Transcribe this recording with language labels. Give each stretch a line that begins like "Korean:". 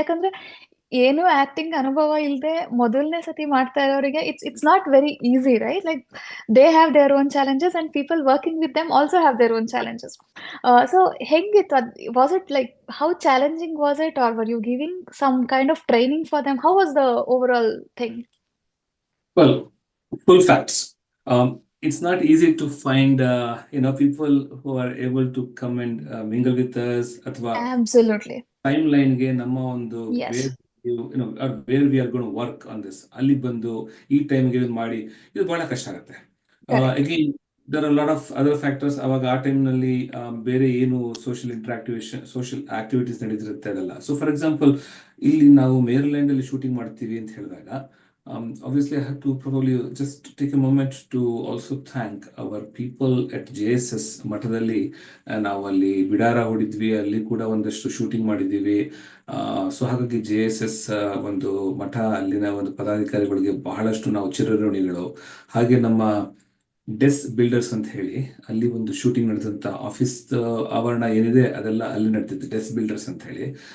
Kannada: ಯಾಕಂದ್ರೆ ಏನು ಆಕ್ಟಿಂಗ್ ಅನುಭವ ಇಲ್ಲದೆ ಮೊದಲನೇ ಸತಿ ಮಾಡ್ತಾ ಇರೋರಿಗೆ
English: It's not very easy, right? Like they have their own challenges and people working with them also have their own challenges.
Kannada: So ಹೆಂಗಿತ್ತು ಅದು?
English: Was it like how challenging was it, or were you giving some kind of training for them? How was the overall thing? Well, full facts. It's not easy to find, people who are able to come and mingle with us, ಅಥವಾ Absolutely.
Kannada: ಟೈಮ್ಲೈನ್ಗೆ ನಮ್ಮ ಒಂದು
English: Yes. Where we are gonna work on this,
Kannada: ಅಲ್ಲಿ ಬಂದು ಈ ಟೈಮ್ಗೆ ಮಾಡಿ, ಇದು ಬಹಳ ಕಷ್ಟ ಆಗುತ್ತೆ.
English: Correct. Again there are lot of other factors.
Kannada: ಅವಾಗ ಆ ಟೈಮ್ನಲ್ಲಿ ಬೇರೆ ಏನು ಸೋಷಿಯಲ್ ಆಕ್ಟಿವಿಟೀಸ್ ನಡೀತಿರುತ್ತೆ ಅದಲ್ಲ.
English: so for example,
Kannada: ಇಲ್ಲಿ ನಾವು ಮೇರಿಲ್ಯಾಂಡ್ ಅಲ್ಲಿ ಶೂಟಿಂಗ್ ಮಾಡ್ತೀವಿ ಅಂತ ಹೇಳಿದಾಗ,
English: obviously I have to probably just take a moment to also thank our people at JSS ಮಠದಲ್ಲಿ.
Kannada: ನಾವು ಅಲ್ಲಿ ಬಿಡಾರ ಹೊಡಿದ್ವಿ, ಅಲ್ಲಿ ಕೂಡ ಒಂದಷ್ಟು ಶೂಟಿಂಗ್ ಮಾಡಿದ್ದೀವಿ. ಸೊ ಹಾಗಾಗಿ JSS ಒಂದು ಮಠ, ಅಲ್ಲಿನ ಒಂದು ಪದಾಧಿಕಾರಿಗಳಿಗೆ ಬಹಳಷ್ಟು ನಾವು ಚಿರಋಣಿಗಳು. ಹಾಗೆ ನಮ್ಮ ಡೆಸ್ ಬಿಲ್ಡರ್ಸ್ ಅಂತ ಹೇಳಿ, ಅಲ್ಲಿ ಒಂದು ಶೂಟಿಂಗ್ ನಡೆದಂತ ಆಫೀಸ್ ಆವರಣ ಏನಿದೆ ಅದೆಲ್ಲ ಅಲ್ಲಿ ನಡೆದಿತ್ತು, ಡೆಸ್ ಬಿಲ್ಡರ್ಸ್ ಅಂತ ಹೇಳಿ.